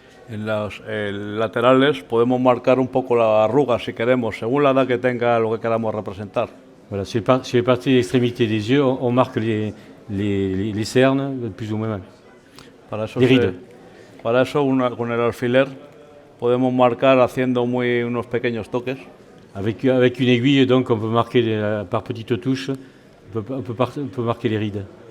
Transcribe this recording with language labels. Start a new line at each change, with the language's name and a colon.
Spanish: En los laterales podemos marcar un poco la arruga si queremos, según la edad que tenga lo que queramos representar.
French: Voilà, sur les parties d'extrémité des yeux, on marque les cernes, plus ou moins.
Spanish: Para eso,
French: Les rides.
Spanish: Para eso con el alfiler podemos marcar haciendo unos pequeños toques.
French: Avec une aiguille, donc, on peut marquer par petites touches, on peut marquer les rides.